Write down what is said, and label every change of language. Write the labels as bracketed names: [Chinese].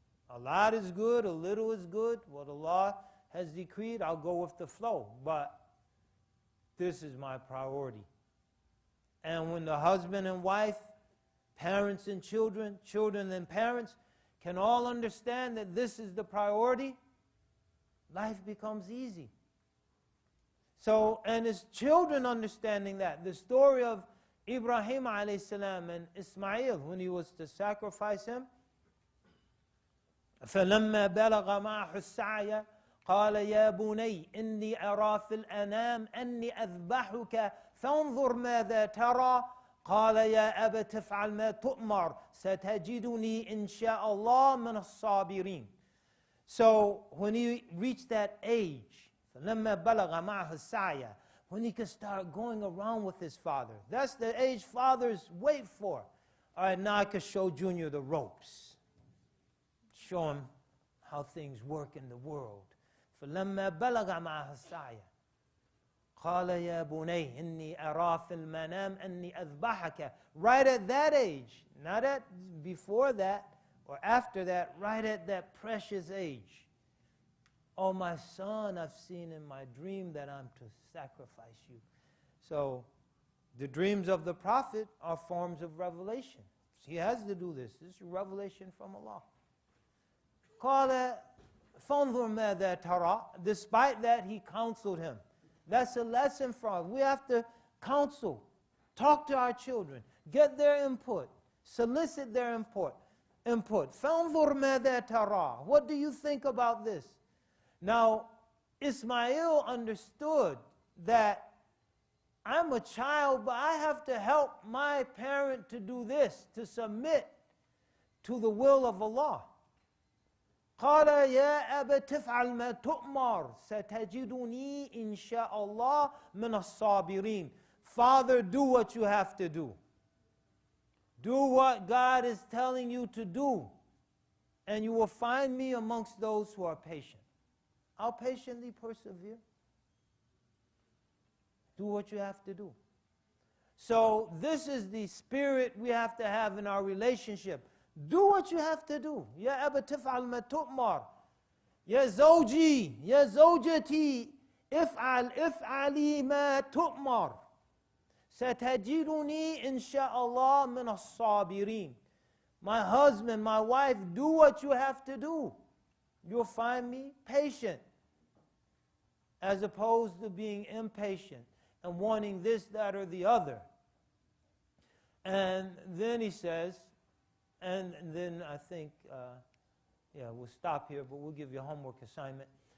[English] A lot is good, a little is good. What Allah has decreed, I'll go with the flow. But this is my priority. And when the husband and wife, parents and children, children and parents can all understand that this is the priority, life becomes easy. So, and as children understanding that, the story of Ibrahim alayhi salam and Ismail when he was to sacrifice him, [Arabic] فَلَمَّا بَلَغَ مَعَهُ السَّعْيَ قال يا بني إني أرى في الأنام أني أذبحك فانظر ماذا ترى قال يا أبت افعل ما تؤمر ستجدني إن شاء الله من الصابرين. [English] So when he reached that age, [Arabic] فلما بلغ معه السعي, [English] when he could start going around with his father, that's the age fathers wait for. All right, now I could show Junior the ropes, show him how things work in the world. [Arabic] فلما بلغ معه السعي قال يا بني إني أرى في المنام أني أذبحك. [English] Right at that age, not at before that or after that, right at that precious age. Oh, my son, I've seen in my dream that I'm to sacrifice you. So the dreams of the prophet are forms of revelation. He has to do this. This is revelation from Allah. [Arabic] قال فانظر ماذا ترى. [English] Despite that, he counseled him. That's a lesson for us. We have to counsel, talk to our children, get their input, solicit their input. [Arabic] فانظر ماذا ترى. [English] What do you think about this? Now, Ismail understood that I'm a child, but I have to help my parent to do this, to submit to the will of Allah. [Arabic] قال يا أبت افعل ما تؤمر ستجدني إن شاء الله من الصابرين. [English] Father, do what you have to do. Do what God is telling you to do, and you will find me amongst those who are patient. I'll patiently persevere. Do what you have to do. So this is the spirit we have to have in our relationship. Do what you have to do. [Arabic] يا أبا تفعل ما تؤمر. يا زوجي يا زوجتي افعلي ما تؤمر ستجدني إن شاء الله من الصابرين. [English] My husband, my wife, do what you have to do. You'll find me patient, as opposed to being impatient and wanting this, that, or the other. And then he says, and then I think, we'll stop here, but we'll give you a homework assignment.